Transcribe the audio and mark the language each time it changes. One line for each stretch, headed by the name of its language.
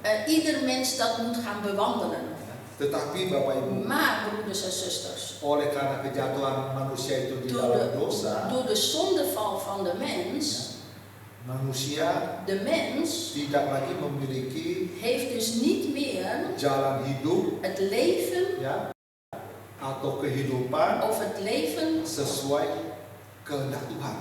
Dutch: ieder mens dat moet gaan bewandelen.
Indonesian: Tetapi Bapak Ibu,
Dutch: Maar broeders en zusters,
Indonesian: oleh karena kejatuhan manusia itu di dalam dosa,
Dutch: door de zondeval van de mens,
Indonesian: manusia
Dutch: de mens
Indonesian: tidak lagi memiliki
Dutch: heeft dus niet meer
Indonesian: jalan hidup
Dutch: het leven
Indonesian: ya atau kehidupan
Dutch: of het leven
Indonesian: sesuai kehendak Tuhan.